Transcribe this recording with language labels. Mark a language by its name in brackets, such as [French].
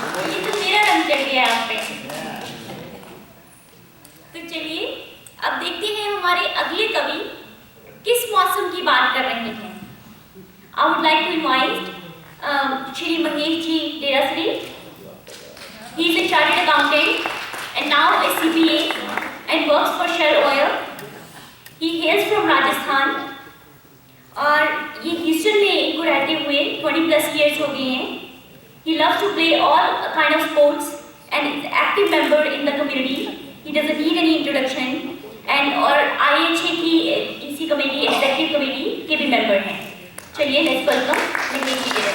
[Hindi] ये तो मेरा रंग चढ़ गया आप पे। तो चलिए अब देखते हैं हमारे अगले कवि किस मौसम की बात कर रहे हैं। [English] I would like to invite Shri Mahesh ji Derasari. He is a chartered accountant and now a CPA and works for Shell Oil. He hails from Rajasthan [Hindi] और ये ह्यूस्टन में इनको रहते हुए 20+ years हो गए हैं। [English] He loves to play all kind of sports and is an active member in the community. He doesn't need any introduction and [Hindi] और IHA की इसी कमेटी एग्जीक्यूटिव कमेटी के भी मेंबर हैं। चलिए [English] let's welcome [Hindi] महेश जी।